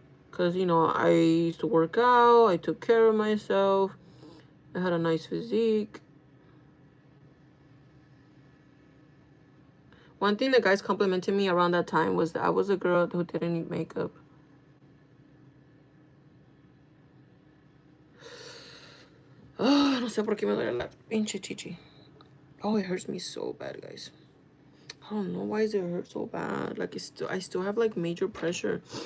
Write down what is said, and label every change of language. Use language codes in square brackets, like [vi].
[en] Cause you know, I used to work out. I took care of myself. I had a nice physique. One thing the guys complimented me around that time was that I was a girl who didn't need makeup. [es] Oh, no sé por qué me duele la pinche chichi. [en] Oh, it hurts me so bad, guys. I don't know why does it hurt so bad. Like I still have like major pressure.